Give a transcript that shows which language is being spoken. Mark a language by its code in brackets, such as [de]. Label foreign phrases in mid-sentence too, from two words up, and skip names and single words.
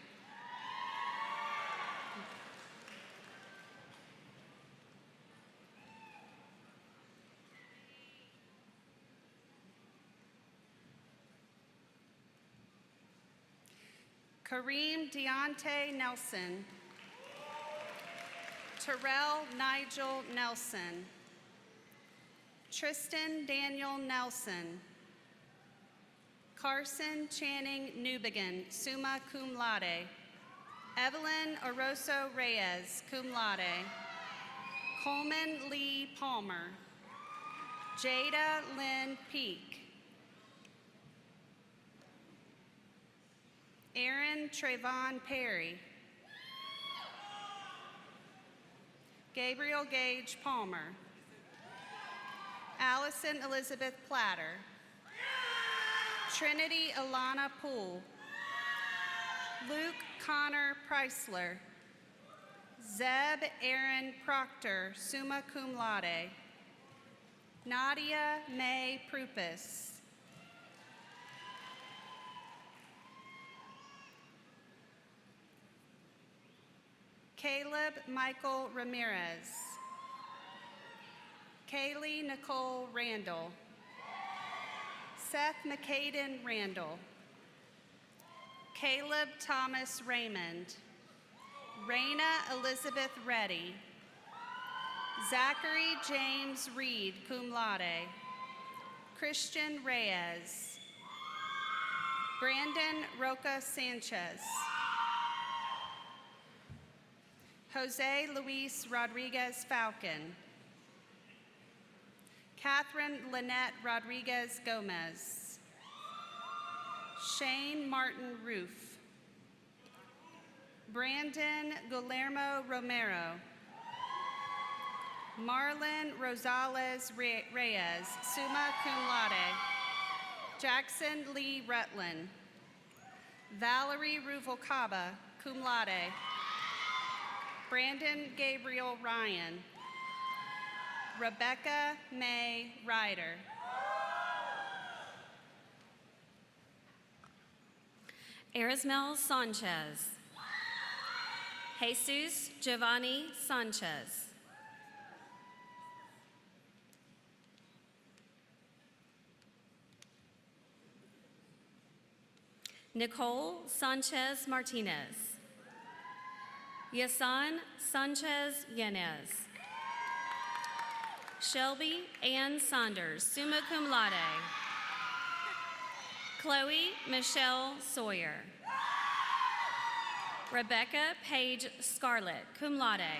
[en] Kareem Deontay Nelson. Terrell Nigel Nelson. Tristan Daniel Nelson. Carson Channing Newbegin, [la] summa cum laude. [en] Evelyn Oroso Reyes, [la] cum laude. [en] Coleman Lee Palmer. Jada Lynn Peak. Aaron Trayvon Perry. Gabriel Gage Palmer. Allison Elizabeth Platter. Trinity Alana Poole. Luke Connor Preisler. Zeb Aaron Proctor, [la] summa cum laude. [en] Nadia May Prupus. Caleb Michael Ramirez. Kaylee Nicole Randall. Seth McCaden Randall. Caleb Thomas Raymond. Raina Elizabeth Reddy. Zachary James Reed, [la] cum laude. [en] Christian Reyes. Brandon Roca Sanchez. Jose Luis Rodriguez Falcon. Catherine Lynette Rodriguez Gomez. Shane Martin Roof. Brandon Guillermo Romero. Marlon Rosales Reyes, [la] summa cum laude. [en] Jackson Lee Rutland. Valerie Ruvalcaba, [la] cum laude. [en] Brandon Gabriel Ryan. Rebecca May Ryder. Erismel Sanchez. Jesus Giovanni Sanchez. Nicole Sanchez Martinez. Yasan Sanchez Yanez. Shelby Ann Saunders, [la] summa cum laude. [en] Chloe Michelle Sawyer. Rebecca Paige Scarlett, [la] cum laude.